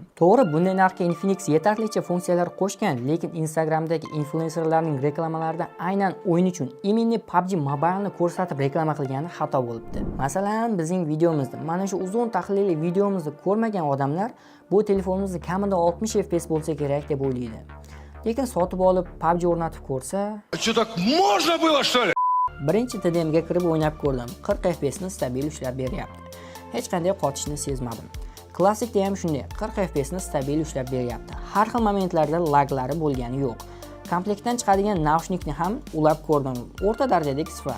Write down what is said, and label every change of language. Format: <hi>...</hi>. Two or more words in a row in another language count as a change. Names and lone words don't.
<uz>To'g'ri, bunday narxga Infinix yetarlicha funksiyalar qo'shgan, lekin Instagramdagi influencerlarning reklamalarida aynan o'yin uchun imенно PUBG Mobile'ni ko'rsatib reklama qilgani xato bo'libdi. Masalan, bizning videomizda, mana shu uzun tahlilli videomizni ko'rmagan odamlar bu telefonimizni kamida 60 FPS bo'lsa kerak deb o'ylaydi. Lekin sotib olib PUBG o'rnatib ko'rsa,</uz> <ru>Что так можно было, что ли?</ru> <uz>Birinchi TDMga kirib o'ynab ko'rdim. 40 FPS ni stabil ushlab beryapti. Hech qanday qotishni sezmadim. Klassikda ham shunday, 40 FPS ni stabil ushlab beryapti. Har xil momentlarda laglari bo'lgani yo'q. Komplektdan chiqadigan naushnikni ham ulab ko'rdim. O'rta darajadagi sifat.</uz>